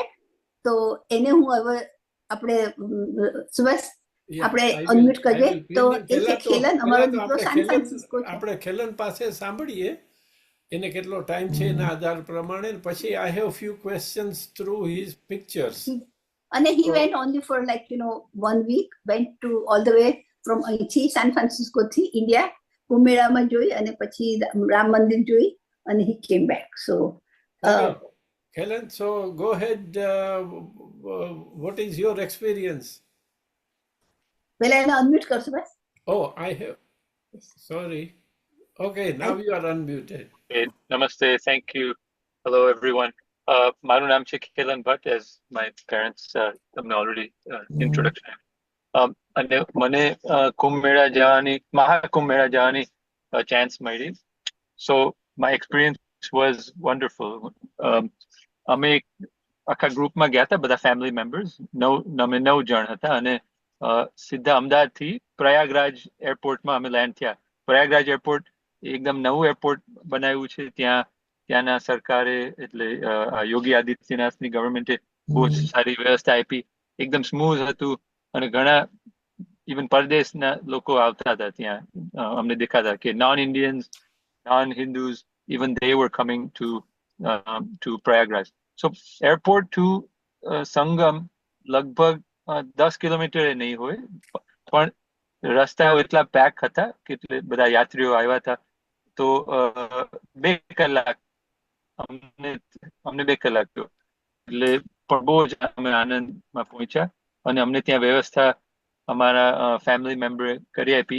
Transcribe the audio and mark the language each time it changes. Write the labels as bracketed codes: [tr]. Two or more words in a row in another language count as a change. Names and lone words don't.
[gu] તો એને હું હવે આપણે સુભાષ આપણે અનમ્યુટ કરીએ. તો એ છે ખેલન, અમારો દીકરો સાન ફ્રાન્સિસ્કો છે. આપણે ખેલન પાસે સાંભળીએ એને કેટલો ટાઈમ છે એના આધાર પ્રમાણે. [en] પછી I have few questions through his pictures. [gu] અને [en] he went only for like 1 week, went to all the way from [gu] અહીંથી સાન ફ્રાન્સિસ્કો થી ઇન્ડિયા કુંભ મેળામાં જોઈ અને પછી રામ મંદિર જોઈ અને [en] he came back. So Helen, so go ahead. What is your experience? પહેલા એને અનમ્યુટ કરશો બસ. Oh, I have. Sorry. Okay, now you are unmuted. Okay, namaste. Thank you. Hello, everyone. [gu] મારું નામ છે ખેલન ભટ્ટ, [en] as my parents તમને already introduction. [gu] અને મને કુંભ મેળા જવાની, મહાકુંભ મેળા જવાની ચાન્સ મળી. [en] So my experience was wonderful. [gu] અમે આખા ગ્રુપમાં ગયા હતા, બધા ફેમિલી મેમ્બર્સ. અમે 9 જણ હતા અને સીધા અમદાવાદથી પ્રયાગરાજ એરપોર્ટમાં અમે લેન્ડ થયા. પ્રયાગરાજ એરપોર્ટ એકદમ નવું એરપોર્ટ બનાવ્યું છે. ત્યાંના સરકારે એટલે યોગી આદિત્યનાથની ગવર્મેન્ટે બહુ જ સારી વ્યવસ્થા આપી. એકદમ સ્મૂથ હતું અને ઘણા ઇવન પરદેશના લોકો આવતા હતા ત્યાં. અમને દેખાતા કે [en] non Indians, non Hindus, [gu] ઇવન [en] they were coming to [gu] Prayagraj. [en] So airport to [gu] સંગમ લગભગ 10 કિલોમીટર નહીં હોય, પણ રસ્તાઓ એટલા પેક હતા કે બધા યાત્રીઓ આવ્યા હતા. તો 2 કલાક અમને 2 કલાક થયો. એટલે પણ બહુ જ અમે આનંદમાં પહોંચ્યા અને અમને ત્યાં વ્યવસ્થા અમારા ફેમિલી મેમ્બરે કરી આપી.